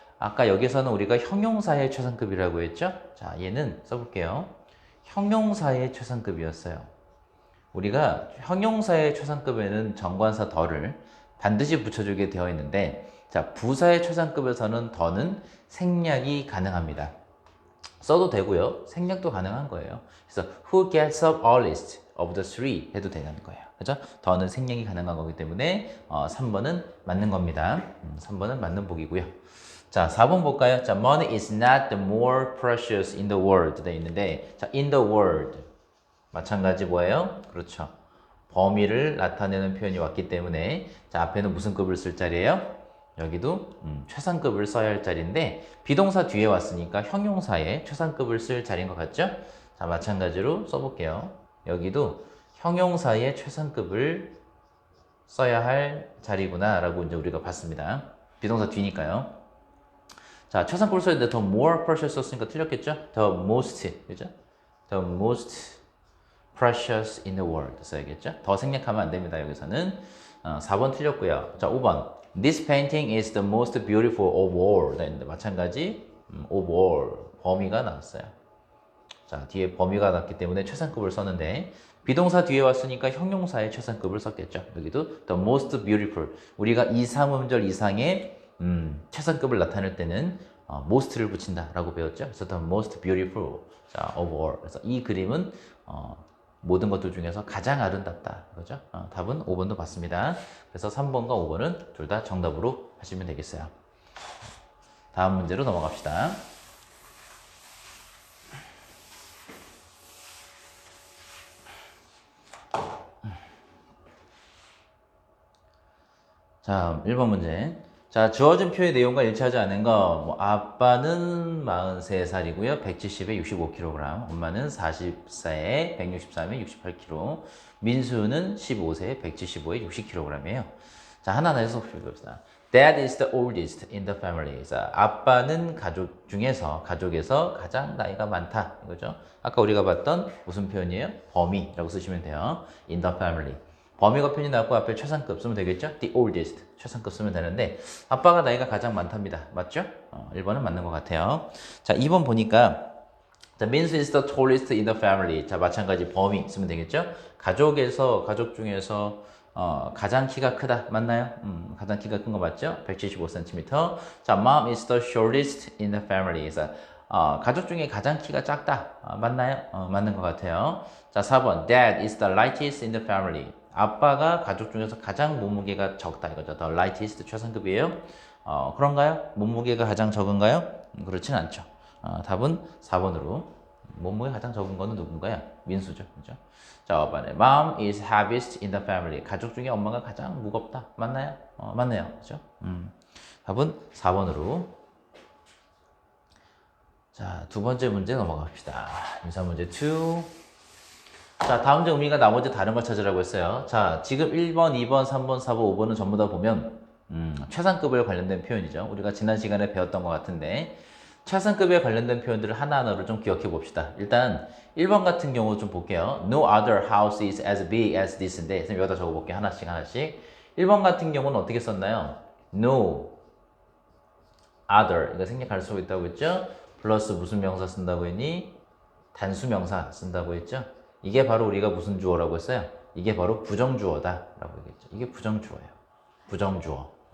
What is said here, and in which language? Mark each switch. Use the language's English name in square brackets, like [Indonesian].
[Korean] 아까 여기서는 우리가 형용사의 최상급이라고 했죠? 자, 얘는 써볼게요. 형용사의 최상급이었어요. 우리가 형용사의 최상급에는 정관사 더를 반드시 붙여주게 되어 있는데 자, 부사의 최상급에서는 더는 생략이 가능합니다. 써도 되고요. 생략도 가능한 거예요. 그래서 [English] who gets up earliest of the three [Korean] 해도 되는 거예요. 그죠? 더는 생략이 가능한 거기 때문에 3번은 맞는 겁니다. 3번은 맞는 복이고요. 자, 4번 볼까요? [English] 자, money is not the more precious in the world [Korean] 돼 있는데 자, [English] in the world [Korean] 마찬가지 뭐예요? 그렇죠. 범위를 나타내는 표현이 왔기 때문에 자, 앞에는 무슨 급을 쓸 자리예요? 여기도 최상급을 써야 할 자리인데 비동사 뒤에 왔으니까 형용사에 최상급을 쓸 자리인 것 같죠? 자, 마찬가지로 써볼게요. 여기도 형용사에 최상급을 써야 할 자리구나 라고 이제 우리가 봤습니다. 비동사 뒤니까요. 자, 최상급을 써야 되는데 the more precious 썼으니까 틀렸겠죠? [English] the most, [Korean] 그죠? [English] the most precious in the world [Korean] 써야겠죠? 더 생략하면 안 됩니다. 여기서는 4번 틀렸고요. 자, 5번 [English] This painting is the most beautiful of all. [Korean] 네, 마찬가지 of all 범위가 나왔어요. 자, 뒤에 범위가 나왔기 때문에 최상급을 썼는데 비동사 뒤에 왔으니까 형용사의 최상급을 썼겠죠. [English] 여기도 the most beautiful. [Korean] 우리가 2, 3음절 이상의 최상급을 나타낼 때는 most를 붙인다라고 배웠죠. 그래서 [English] the most beautiful 자, of all. [Korean] 그래서 이 그림은 모든 것들 중에서 가장 아름답다. 그죠? 답은 5번도 맞습니다. 그래서 3번과 5번은 둘 다 정답으로 하시면 되겠어요. 다음 문제로 넘어갑시다. 자, 1번 문제. 자, 주어진 표의 내용과 일치하지 않은 거, 아빠는 43살이고요. 170에 65kg. 엄마는 44에 163에 68kg. 민수는 15세에 175에 60kg이에요. 자, 하나하나 해서 봅시다. [English] Dad is the oldest in the family. [Korean] 자, 아빠는 가족에서 가장 나이가 많다. 이거죠. 아까 우리가 봤던 무슨 표현이에요? 범위라고 쓰시면 돼요. [English] In the family. [Korean] 범위가 표현이 나왔고 앞에 최상급 쓰면 되겠죠? [English] The oldest. [Korean] 최상급 쓰면 되는데 아빠가 나이가 가장 많답니다. 맞죠? 1번은 맞는 것 같아요. 자, 2번 보니까 자, [English] Minsu is the tallest in the family. [Korean] 자, 마찬가지 범위 쓰면 되겠죠? 가족 중에서 가장 키가 크다. 맞나요? 가장 키가 큰 거 맞죠? 175cm. [English] 자, Mom is the shortest in the family. [Korean] 그래서 가족 중에 가장 키가 작다. 맞나요? 맞는 것 같아요. 자, 4번. [English] Dad is the lightest in the family. [Korean] 아빠가 가족 중에서 가장 몸무게가 적다. 이거죠. [English] The lightest [Korean] 최상급이에요. 그런가요? 몸무게가 가장 적은가요? 그렇진 않죠. 답은 4번으로. 몸무게 가장 적은 거는 누군가요? 민수죠. 그죠? 자, 5번에 [English] Mom is heaviest in the family. [Korean] 가족 중에 엄마가 가장 무겁다. 맞나요? 맞네요. 그죠? 답은 4번으로. 자, 두 번째 문제 넘어갑시다. 인사 문제 2. 자, 다음 중 의미가 나머지 다른 걸 찾으라고 했어요. 자, 지금 1번, 2번, 3번, 4번, 5번은 전부 다 보면 최상급에 관련된 표현이죠. 우리가 지난 시간에 배웠던 것 같은데 최상급에 관련된 표현들을 하나하나로 좀 기억해 봅시다. 일단 1번 같은 경우 좀 볼게요. [English] No other house is as big as this인데 [Korean] 선생님 여기다 적어볼게요. 하나씩. 1번 같은 경우는 어떻게 썼나요? [English] No other. [Korean] 이거 생략할 수 있다고 했죠? 플러스 무슨 명사 쓴다고 했니? 단수 명사 쓴다고 했죠? 이게 바로 우리가 무슨 주어라고 했어요? 이게 바로 부정주어다 라고 얘기했죠. 이게 부정주어예요. 부정주어.